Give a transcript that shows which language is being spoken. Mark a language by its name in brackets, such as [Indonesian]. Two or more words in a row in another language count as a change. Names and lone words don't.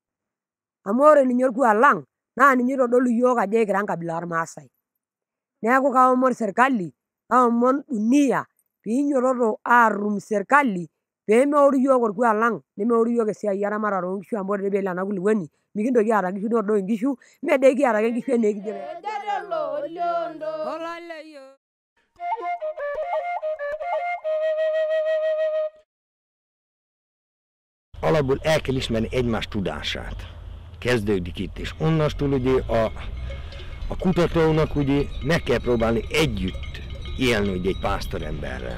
[Masai] Amu ore ninye orkuak lang naa ninye oitodolu yiok ajo ekira enkabila ormaasai. Neeku kaomon serikali, kaomon dunia piinyototo aarum serikali peemeoru yiok orkuak lang nemeoru yiok esiai eramatare oonkishu amu ore peelo ena kulukuoni mikintoki aata nkishu nikiduo nkishu mee kiata ake nkishu enaa ekijo. [Hungarian] Alapból el kell ismerni egymás tudását. Kezdődik itt, és onnastól ugye a kutatónak ugye meg kell próbálni együtt élni ugye egy pásztoremberrel.